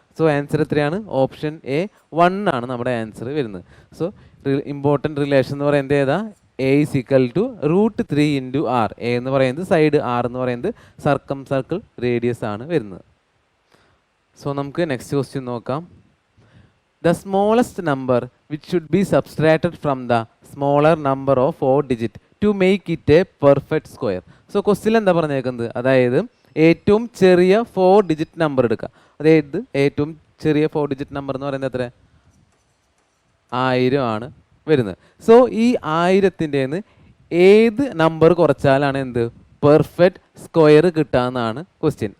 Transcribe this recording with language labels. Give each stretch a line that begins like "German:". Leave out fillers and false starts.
Malayalam: So answer എത്രയാണ് option A 1 ആണ് നമ്മുടെ ആൻസർ വരുന്നത്. സോ ഇമ്പോർട്ടൻറ്റ് റിലേഷൻ എന്ന് പറയുന്നത് ഏതാ A is equal to √3 into R. A എന്ന് പറയുന്നത് സൈഡ്, ആർ എന്ന് പറയുന്നത് സർക്കിൾ റേഡിയസ് ആണ് വരുന്നത്. സോ നമുക്ക് നെക്സ്റ്റ് ക്വസ്റ്റ്യൻ നോക്കാം.
English: The smallest number which should be subtracted from the smaller number of 4 digits to make it a perfect square.
Malayalam: So question എന്താ പറഞ്ഞേക്കുന്നത് അതായത് ഏറ്റവും ചെറിയ 4 ഡിജിറ്റ് നമ്പർ എടുക്കുക. അതായത് ഏറ്റവും ചെറിയ 4 ഡിജിറ്റ് നമ്പർ എന്ന് പറയുന്നത് എത്ര 1000 ആണ് വരുന്നത്. സോ ഈ 1000ൻ്റെ ഏത് നമ്പർ കുറച്ചാലാണ് എന്ത് പെർഫെക്റ്റ് സ്ക്വയർ കിട്ടാമെന്നാണ് ക്വസ്റ്റ്യൻ.